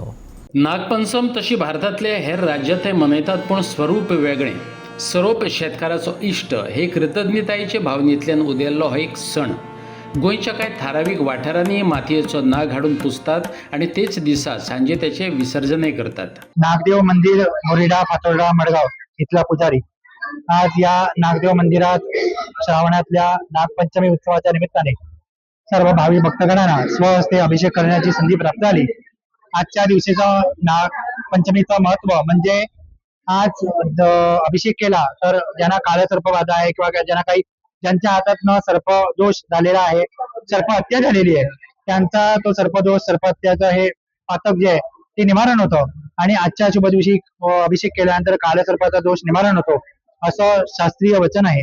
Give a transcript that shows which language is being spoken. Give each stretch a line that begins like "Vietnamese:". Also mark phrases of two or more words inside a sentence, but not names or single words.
Konkani: नागपंचम तशी भारतातले हेर राज्यातय मनयतात, पण स्वरूप वेगळें। सरोप शेतकाराचो इश्ट हे कृतज्ञतायेचे भावनेंतल्यान उदेल्लो हो एक सण। गोंयच्या कांय थारावीक वाठारांनी मातयेचो नाग हाडून पुजतात आणि तेच दिसा सांजे त्याचे विसर्जनय करतात।
Marathi: नागदेव मंदिर मोरिडा फातोर्डा मडगाव इथला पुजारी आज या नागदेव मंदिरात श्रावणातल्या नागपंचमी उत्सवाच्या निमित्ताने सर्व भावी भक्तगणांना स्वहस्ते अभिषेक करण्याची संधी प्राप्त झाली। आजच्या दिवशीचं नागपंचमीचं महत्व म्हणजे आज अभिषेक केला तर ज्यांना काळ सर्पबाधा आहे किंवा ज्यांच्या हातातनं सर्प दोष झालेला आहे, सर्प हत्या झालेली आहे, त्यांचा तो सर्पदोष सर्पहत्याचं हे पातक जे आहे ते निवारण होतं आणि आजच्या शुभ दिवशी अभिषेक केल्यानंतर काळ सर्पाचा दोष निवारण होतो असं शास्त्रीय वचन आहे।